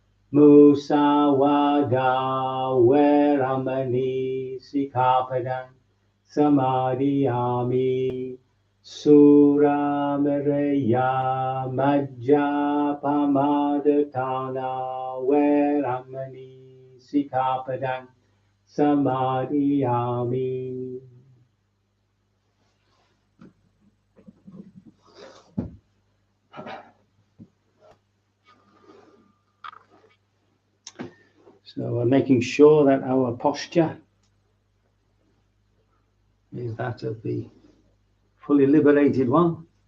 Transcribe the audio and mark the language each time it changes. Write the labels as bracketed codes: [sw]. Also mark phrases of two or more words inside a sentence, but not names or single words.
[pi] Musawada veramani sikkhapadang samadhiyami. Suramaraya majjapamadhatana veramani sikkhapadang samadhiyami. [en] So we're making sure that our posture is that of the fully liberated one.